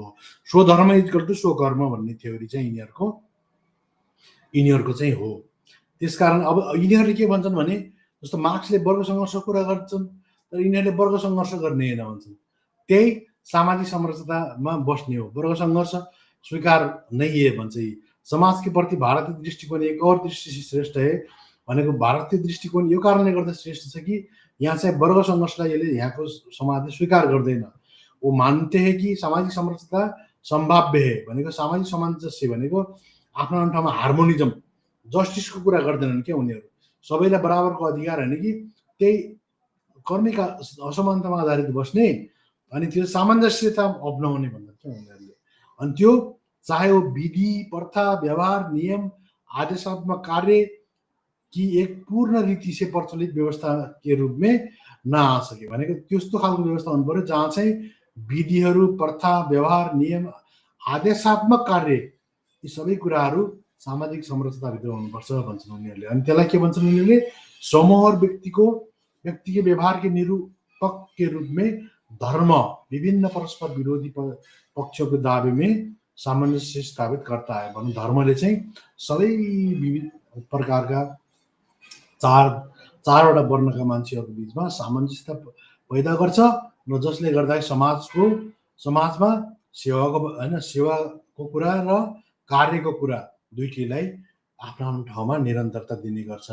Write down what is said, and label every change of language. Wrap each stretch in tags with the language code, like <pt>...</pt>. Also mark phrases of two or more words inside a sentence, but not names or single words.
<ne>स्वधर्म</ne> <en>equal to</en> <ne>स्वकर्म भन्ने थ्योरी चाहिँ यिनीहरूको चाहिँ हो। त्यसकारण अब यिनीहरूले के भन्छन् भने जस्तो मार्क्सले वर्ग सङ्घर्षको कुरा गर्छन् तर यिनीहरूले वर्ग सङ्घर्ष गर्ने होइन भन्छन्। त्यही सामाजिक संरचनामा बस्ने हो। वर्ग सङ्घर्ष स्वीकार नै है भन्छ।</ne> <hi>समाज के प्रति भारतीय दृष्टिकोण एक और दृष्टि से श्रेष्ठ है</hi> <ne>भनेको भारतीय दृष्टिकोण यो कारणले गर्दा श्रेष्ठ छ कि यहाँ चाहिँ वर्ग सङ्घर्षलाई यसले यहाँको समाजले स्वीकार गर्दैन।</ne> <hi>वो मान्ते है कि सामाजिक संरचना सम्भाव्य है</hi> <ne>भनेको सामाजिक सामञ्जस्य भनेको आफ्नो ठाउँमा हार्मोनिजम जस्टिसको कुरा गर्दैनन् क्या उनीहरू सबैलाई बराबरको अधिकार होइन कि त्यही कर्मिक असमानतामा आधारित बस्ने अनि त्यो सामञ्जस्यता अप्नाउने भन्छ क्या उनीहरूले। अनि त्यो</ne> <hi>चाहे वो विधि प्रथा व्यवहार नियम आदेशात्मक कार्य कि एक पूर्ण रीति से प्रचलित व्यवस्था के रूप में नआ सके</hi> <ne>भनेको त्यस्तो खालको व्यवस्था हुनु पर्यो जहाँ चाहिँ विधिहरू प्रथा व्यवहार नियम आदेशात्मक कार्य यी सबै कुराहरू सामाजिक संरचनाभित्र हुनुपर्छ भन्छन् उनीहरूले। अनि त्यसलाई के भन्छन् उनीहरूले</ne> <hi>समूह और व्यक्ति के व्यवहार के निरूपक के रूप में धर्म विभिन्न परस्पर विरोधी पक्षों के दावे में सामञ्जस्य स्थापित करता है भनौँ।</hi> <ne>धर्मले चाहिँ सबै विविध प्रकारका चारवटा वर्णका मान्छेहरूको बिचमा सामञ्जस्यता पैदा गर्छ र जसले गर्दा समाजमा सेवाको कुरा र कार्यको कुरा दुईटैलाई आफ्नो ठाउँमा निरन्तरता दिने गर्छ।</ne>